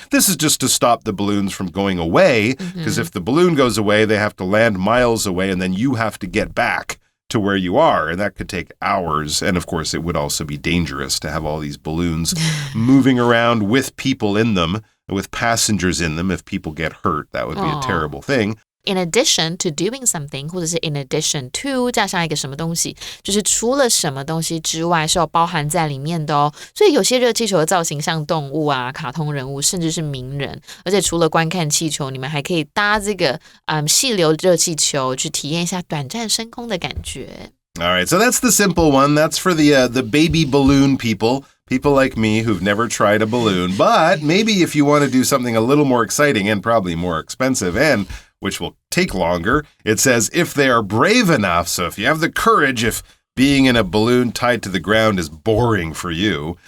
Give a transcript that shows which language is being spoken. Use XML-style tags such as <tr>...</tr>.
<en>This is just to stop the balloons from going away, because if the balloon goes away, they have to land miles away, and then you have to get back to where you are, and that could take hours. And of course, it would also be dangerous to have all these balloons moving around with people in them, with passengers in them. If people get hurt, that would be a terrible thing.In addition to doing something,</en> <zh>或者是</zh> <en>in addition to</en> <zh>加上一个什么东西，就是除了什么东西之外是有包含在里面的哦。所以有些热气球的造型像动物啊、卡通人物，甚至是名人。而且除了观看气球，你们还可以搭这个细流热气球，去体验一下短暂升空的感觉。</zh> <en>All right, so that's the simple one. That's for the baby balloon people like me who've never tried a balloon. But maybe if you want to do something a little more exciting and probably more expensive and which will take longer. It says if they are brave enough, so if you have the courage, if being in a balloon tied to the ground is boring for you.</en>